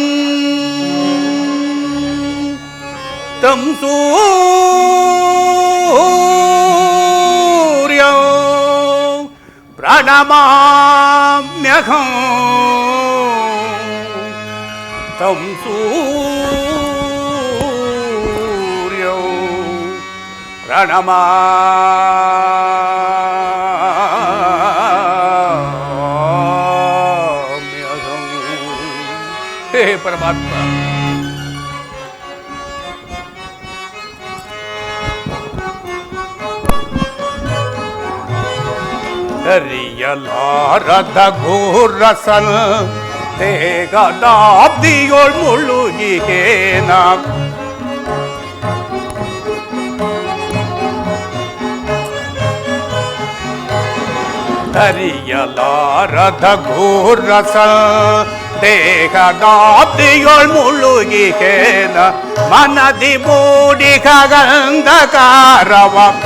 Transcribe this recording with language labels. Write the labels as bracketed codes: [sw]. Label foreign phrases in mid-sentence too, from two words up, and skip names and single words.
[sa] तं सूर्यं प्रणमाम्यहं तं सूर्यं प्रणमाम्यहं। [hi] हे परमात्मा, [kn] ಹರಿಯಲಾರದ ಘೋರಸನ ದೇಹದಾಬ್ದಿಯೊಳ್ ಮುಳುಗಿಹೇನ ಹರಿಯಲಾರದ ಘೋರಸನ ದೇಹದಾಬ್ದಿಯೊಳ್ ಮುಳುಗಿಹೇನ ಮನದಿ ಮೂಡಿಗ ಗಂಧಕಾರವ